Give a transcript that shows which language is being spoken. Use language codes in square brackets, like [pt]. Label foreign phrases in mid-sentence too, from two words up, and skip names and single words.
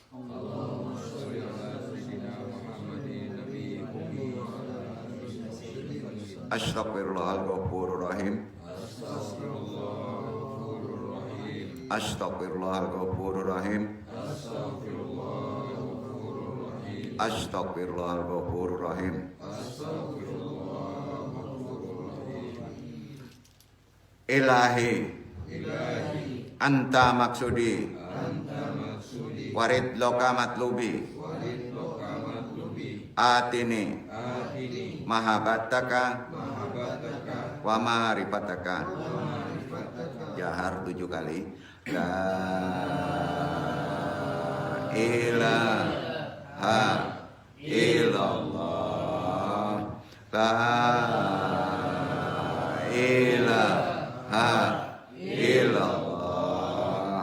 [ar] أستغفر الله الغفور الرحيم. أستغفر الله الغفور الرحيم. أستغفر الله الغفور الرحيم. إلهي أنت مقصودي ورضاك مطلوبي أعطني محبتك ومعرفتك. [su] Jahar 7 kali. [ar] لا إله إلا الله. لا إله إلا الله.